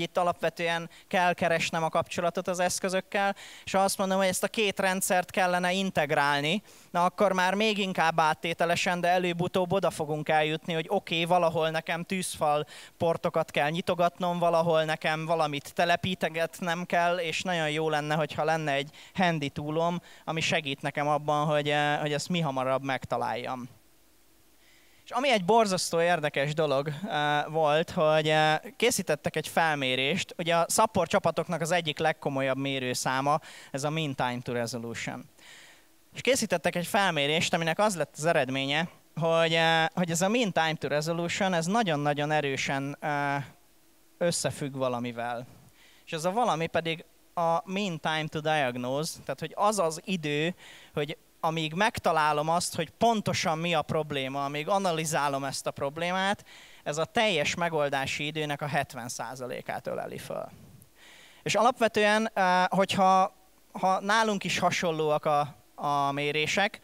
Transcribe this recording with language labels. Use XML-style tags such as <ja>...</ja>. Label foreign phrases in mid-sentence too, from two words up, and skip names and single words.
<hu>itt alapvetően kell keresnem a kapcsolatot az eszközökkel, és ha azt mondom, hogy ezt a 2 rendszert kellene integrálni, na akkor már még inkább áttételesen, de előbb-utóbb oda fogunk eljutni, hogy oké, valahol nekem tűzfal portokat kell nyitogatnom, valahol nekem valamit telepítegetnem kell, és nagyon jó lenne, hogyha lenne egy</hu> <en>handy toolom,</en> <hu>ami segít nekem abban, hogy ezt mihamarabb megtaláljam. És ami egy borzasztó érdekes dolog volt, hogy készítettek egy felmérést, ugye a support csapatoknak az egyik legkomolyabb mérőszáma, ez a</hu> <en>mean time to resolution.</en> <hu>És készítettek egy felmérést, aminek az lett az eredménye, hogy ez a</hu> <en>mean time to resolution,</en> <hu>ez nagyon-nagyon erősen összefügg valamivel. És ez a valami pedig a</hu> <en>mean time to diagnose,</en> <hu>tehát hogy az az idő, hogy amíg megtalálom azt, hogy pontosan mi a probléma, amíg analizálom ezt a problémát, ez a teljes megoldási időnek a 70%-át öleli föl. És alapvetően, hogyha nálunk is hasonlóak a mérések.</hu>